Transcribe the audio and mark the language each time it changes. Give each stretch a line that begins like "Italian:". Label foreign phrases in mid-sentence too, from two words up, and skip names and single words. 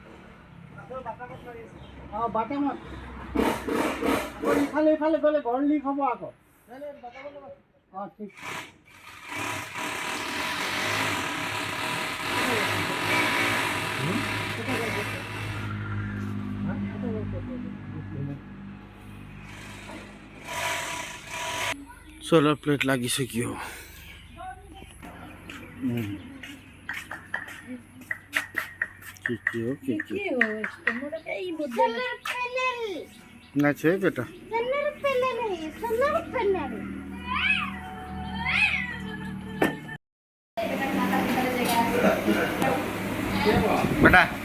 Assamese: বাটামত ইফালে ইফালে গলে ঘৰ লিক হব আকৌ ঠিক
English: solar plate
Nepali: लागिसक्यो के हो यस्तो मोडो कही बुझ्दैन ना छे बेटा
English: solar panel
Nepali: है
English: solar panel
Nepali: बेटा